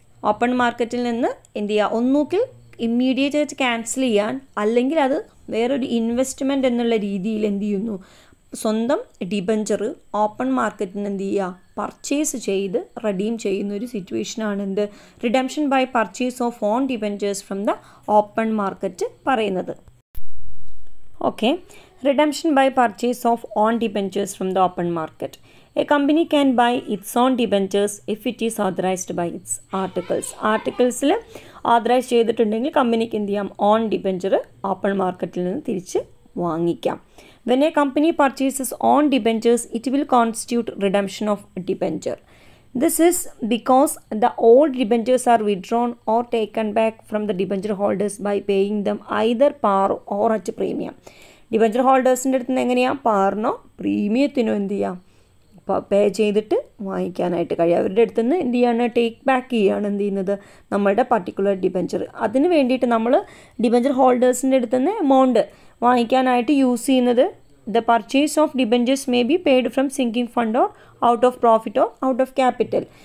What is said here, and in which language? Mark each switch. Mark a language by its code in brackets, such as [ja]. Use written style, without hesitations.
[ml] Open മാർക്കറ്റിൽ നിന്ന് എന്ത് ചെയ്യുക, ഒന്നുകിൽ ഇമ്മീഡിയറ്റ് ആയിട്ട് ക്യാൻസൽ ചെയ്യാൻ, അല്ലെങ്കിൽ അത് വേറൊരു ഇൻവെസ്റ്റ്മെൻറ്റ് എന്നുള്ള രീതിയിൽ എന്ത് ചെയ്യുന്നു, സ്വന്തം ഡിബഞ്ചർ ഓപ്പൺ മാർക്കറ്റിൽ നിന്ന് എന്ത് ചെയ്യുക, പർച്ചേസ് ചെയ്ത് റെഡീം ചെയ്യുന്ന ഒരു സിറ്റുവേഷനാണ് എന്ത്, [en] redemption by purchase of own debentures from the open market [ml] പറയുന്നത്. [en] Okay, redemption by purchase of own debentures from the open market. A company can buy its own debentures if it is authorized by its articles. [ml] ആർട്ടിക്കിൾസിൽ authorise ചെയ്തിട്ടുണ്ടെങ്കിൽ കമ്പനിക്ക് എന്ത് ചെയ്യാം, on debenture open മാർക്കറ്റിൽ നിന്ന് തിരിച്ച് വാങ്ങിക്കാം. [en] When a company purchases own debentures, it will constitute redemption of debenture. This is because the old debentures are withdrawn or taken back from the debenture holders by paying them either par or at premium. [ml] Debenture ഹോൾഡേഴ്സിൻ്റെ അടുത്ത് നിന്ന് എങ്ങനെയാണ്, പാറിനോ പ്രീമിയത്തിനോ എന്ത് ചെയ്യാം, പേ ചെയ്തിട്ട് വാങ്ങിക്കാനായിട്ട് കഴിയും. അവരുടെ അടുത്ത് നിന്ന് എന്ത് ചെയ്യാണ്, ടേക്ക് ബാക്ക് ചെയ്യുകയാണ് എന്ത് ചെയ്യുന്നത്, നമ്മളുടെ പർട്ടിക്കുലർ ഡിബഞ്ചർ. അതിന് വേണ്ടിയിട്ട് നമ്മൾ ഡിബഞ്ചർ ഹോൾഡേഴ്സിൻ്റെ അടുത്ത് നിന്ന് എമൗണ്ട് വാങ്ങിക്കാനായിട്ട് യൂസ് ചെയ്യുന്നത്, [en] The purchase of debentures may be paid from sinking fund or out of profit or out of capital.